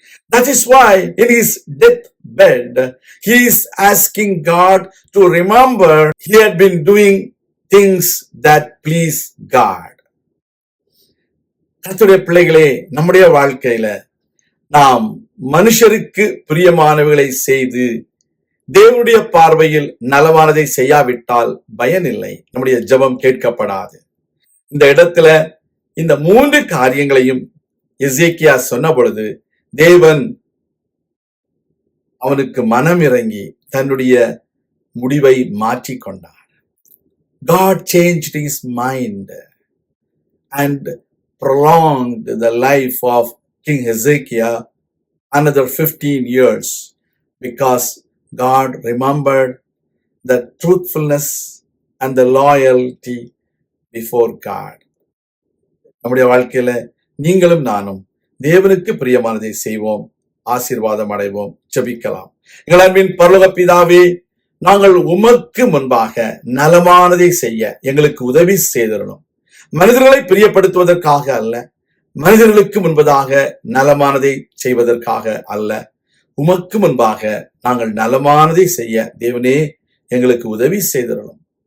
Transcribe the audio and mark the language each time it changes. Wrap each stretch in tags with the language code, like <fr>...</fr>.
<en>That is why in his deathbed, he is asking God to remember he had been doing things that please God.</en> <ta>கர்த்தருடைய பிள்ளைகளே, நம்முடைய வாழ்க்கையில நாம் மனுஷருக்கு பிரியமானவைகளை செய்து தேவனுடைய பார்வையில் நலமானதை செய்யாவிட்டால் பயனில்லை, நம்முடைய ஜெபம் கேட்கப்படாது. இந்த இடத்துல இந்த 3 காரியங்களையும் எசேக்கியா சொன்ன பொழுது தேவன் அவனுக்கு மனம் இறங்கி தன்னுடைய முடிவை மாற்றிக்கொண்டார்.</ta> <en>God changed his mind and prolonged the life of King Hezekiah another 15 years because God remembered the truthfulness and the loyalty before God.</en> <ta>நம்முடைய வாழ்க்கையில நீங்களும் நானும் தேவனுக்கு பிரியமானதை செய்வோம், ஆசீர்வாதம் அடைவோம். ஜெபிக்கலாம். எங்கள் அன்பின் பரலோக பிதாவே, நாங்கள் உமக்கு முன்பாக நலமானதை செய்ய எங்களுக்கு உதவி செய்திடணும். மனிதர்களை பிரியப்படுத்துவதற்காக அல்ல, மனிதர்களுக்கு முன்பதாக நலமானதை செய்வதற்காக அல்ல, உமக்கு முன்பாக நாங்கள் நலமானதை செய்ய தேவனே எங்களுக்கு உதவி செய்திடணும்.</ta>